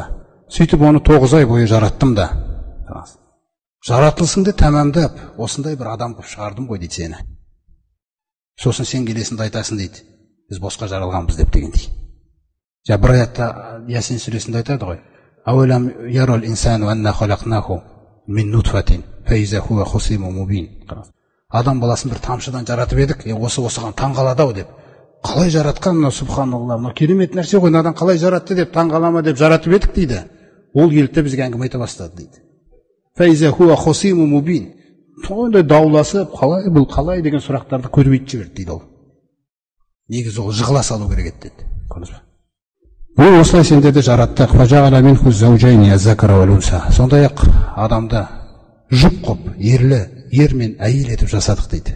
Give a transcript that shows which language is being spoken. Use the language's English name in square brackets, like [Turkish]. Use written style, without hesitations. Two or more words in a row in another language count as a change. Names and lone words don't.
[Kazakh] Сөйтіп оны 9 ай бойы жараттым да. Жаратылысыңды тәмамдап, осындай бір адам қылып шығардым ғой дейді сені. Сосын сен келесіңді айтасың дейді, біз босқа жаралғанбыз деп дегендей. Бір аятта Ясин сүресінде айтады ғой. [Arabic] أولم ير الإنسان أنا خلقناه من نطفة فإذا هو خصيم مبين. [Kazakh] Адам баласын бір тамшыдан жаратып едік, осы осыған таңғалады-ау деп. Қалай жаратқан, мына субханалла, мына керемет нәрсе ғой, надан қалай жаратты деп таңғалама деп жаратып едік дейді. Ол келді бізге әңгіме айта бастады дейді. [Arabic] فإذا هو خصيم مبين. [Kazakh] Сондай дауласып, қалай бұл қалай деген сұрақтарды көрбейді жіберді дейді ол. Негізі ол жығыла салу керек еді деді. Көрдіңіз бе? Бұл осылай сендерді жараттық. [Arabic] فجعل منه الزوجين الذكر والأنثى. [Kazakh] Сондай-ақ адамды жұп қып, ер мен әйел етіп жасадық дейді.